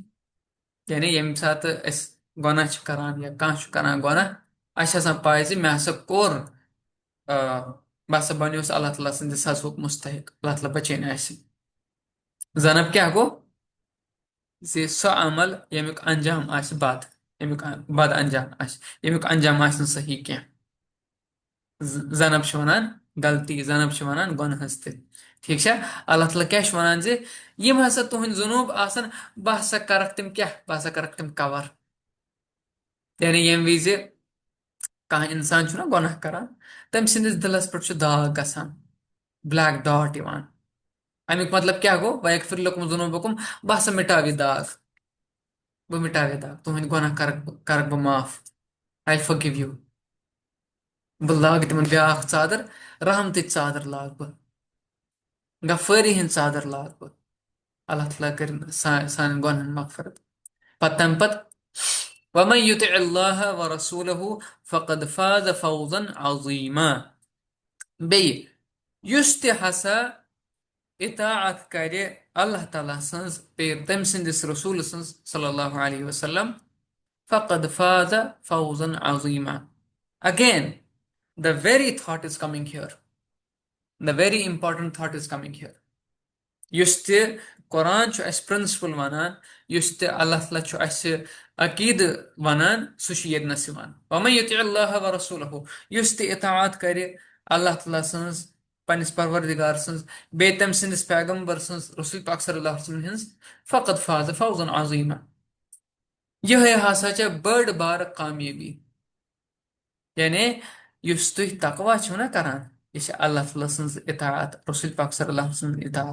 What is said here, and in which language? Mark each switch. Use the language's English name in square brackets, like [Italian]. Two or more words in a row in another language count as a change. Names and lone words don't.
[Kashmiri] यानी यम सात गुनाह छ करान या कह करान गुनाह अस पाए मे हसा कोर बह हसा बनियोस अल्लाह ताला सद सजुक मुस्तहिक अल्लाह ताला बचन आस। जनाब क्या गो सो अमल यमुक अंजाम आस बद, यमुक बद अंजाम आस, यमुक अंजाम आस सही क्या। जनाब वनान गलती, जनाब वनान गुनहस ते। [Hindi] ठीक है। [Kashmiri] अल्लाह ताला क्या वनान यम हसा तुहंद जुनूब आसन बह हसा करक तिम क्या, बह हसा करक तिम कवर। यानी यम विज कह इंसान ना गुनाह करान तम सिंदिस दिलस पे दाग गसान, [English] black dot [Kashmiri] यवान। अमुक मतलब क्या गो [Arabic] ويغفر لكم ذنوبكم, [Kashmiri] बह हसा मिटावे दाग, बह मिटावे दाग तुहंद गुनाह करक करक बह माफ। [English] I forgive you. [Kashmiri] बह लाग तिमन ब्याख चादर, रहमत चादर लाग बह, गफारी हिंद चादर लाग बह। अल्लाह ताला कर सान गुनहन मगफरत। पत तम पत [Arabic] ومن يطع الله ورسوله فقد فاز فوزا عظيما. [Kashmiri] बे युस ते हसा इताअत करे अल्लाह ताला सन्स पे तम सिंदिस रसूल सन्स [Arabic] صلى الله عليه وسلم فقد فاز فوزا عظيما. [English] Again, the very thought is coming here. The very important thought is coming here. [Kashmiri] यस ते कुरान अस प्रिंसिपल वनान, यस ते अल्लाह ताला अस अकीद वनान, सह यदनस [Arabic] ومن يطع الله ورسوله, [Kashmiri] यस ते इताअत करे अल्लाह ताला सन्स पन्निस परवरदिगार सन्स बे तम सिंदिस पैगंबर सन्स रसूल पाक [Arabic] صلى الله عليه وسلم [Kashmiri] हिंस [Arabic] فقد فاز فوزا عظيما. [Kashmiri] यह हसा बड़ बार कामयाबी। यानी युस तुह तकवा छो ना करान, यह अल्लाह ताला सन्स इताअत, रसूल पाक [Arabic] صلى الله عليه وسلم [Kashmiri] इताअत।